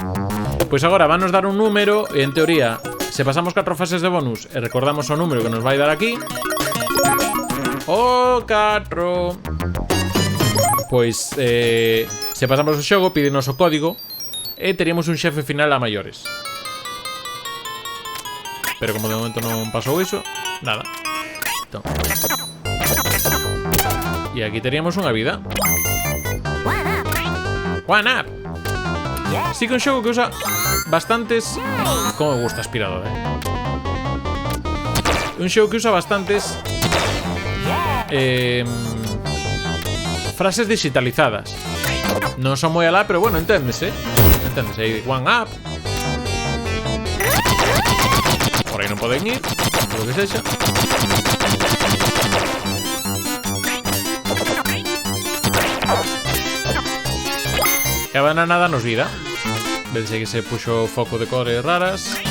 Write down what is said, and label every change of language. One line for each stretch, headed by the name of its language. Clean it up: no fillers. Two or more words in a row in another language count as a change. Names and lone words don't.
Galician: Pois agora vanos dar un número. E en teoría, se pasamos 4 fases de bonus e recordamos o número que nos vai dar aquí, o 4, pois se pasamos o xogo, pídenos o código e teríamos un xefe final a maiores. Pero como de momento non pasou iso, nada. Entón. E aquí teríamos unha vida.
English: One up.
Galician: Sí que un xogo que usa bastantes... como me gusta aspirador, Un xogo que usa bastantes frases digitalizadas. Non son moi alá, pero bueno, enténdese. Aí,
English: one up.
Galician: Por aí non poden ir, por lo que sexa. E a banana danos vida. Vedes que se puxo foco de cores raras.